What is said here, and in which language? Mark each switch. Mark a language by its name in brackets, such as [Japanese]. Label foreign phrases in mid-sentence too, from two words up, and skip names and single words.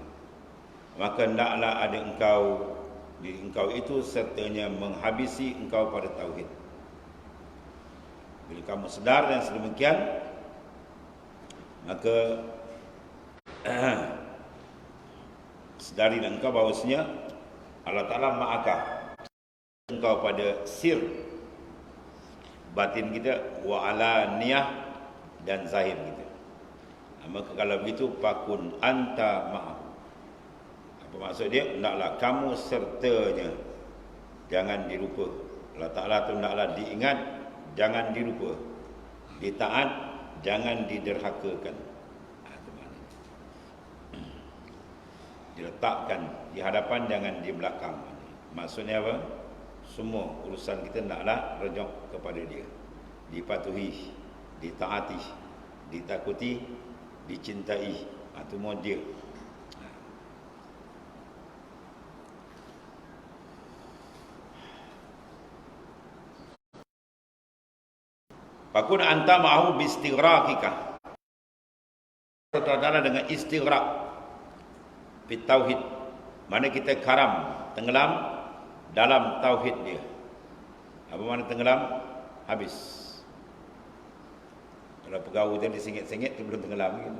[Malay] Maka hendaklah ada engkau, diri engkau itu sertanya menghabisi engkau pada tauhid. Bila kamu sedar dan sedemikian, maka sedarilah engkau bahawasanya [Arabic] الله تعالى معك, [Malay] engkau pada sir batin kita, [Arabic] و على نية, [Malay] dan zahir kita. Maka kalau begitu, [Arabic] فكن أنت معه. [Malay] Apa maksud dia? Hendaklah kamu sertanya, jangan dilupa. Allah Ta'ala tu hendaklah diingat, jangan dilupa. Ditaat, jangan diderhakakan. Itu maknanya. Diletakkan di hadapan, jangan di belakang. Maksudnya apa? Semua urusan kita hendaklah rujuk kepada dia. Dipatuhi, ditaati, ditakuti, dicintai. Itu semua dia. [Arabic] فكن أنت معه باستغراقك, [Malay] dengan [Arabic] استغراق في التوحيد, [Malay] mana kita karam, tenggelam dalam tauhid dia. Apa makna tenggelam? Habis. Kalau pegawai tadi sengit-sengit tu belum tenggelam kan?